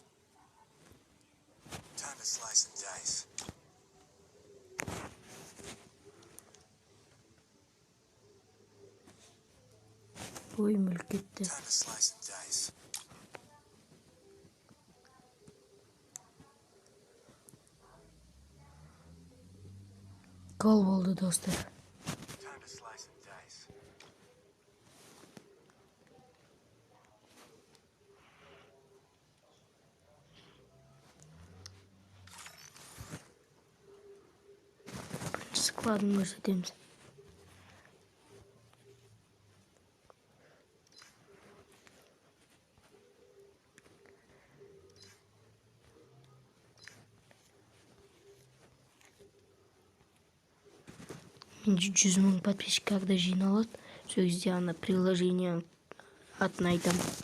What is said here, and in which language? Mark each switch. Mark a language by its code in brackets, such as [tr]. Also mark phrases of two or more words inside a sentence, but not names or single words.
[en] Time to slice and dice. [kk] Ой, мүлк кетті. [en] Time to slice and dice. [kk] Гол болды, достар. [en] Time to slice and dice. [kk] Складын көрсетеміз. Мен 100 000 [ru] подписчик когда [kk] жиналады, сол кезде ана приложение атын айтамын.